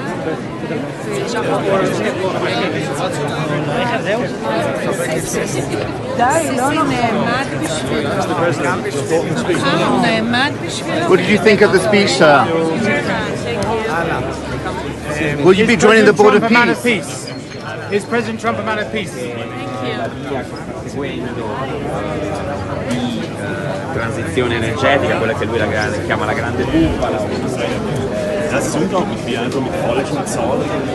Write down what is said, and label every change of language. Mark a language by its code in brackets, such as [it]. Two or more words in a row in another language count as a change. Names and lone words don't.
[en] What did you think of the speech, sir? Will you be joining the board of peace? Is President Trump a man of peace? [it] Transizione energetica, quella che lui chiama la grande bufala. [de] Das ist unglaublich, wie einfach mit falschen Zahlen.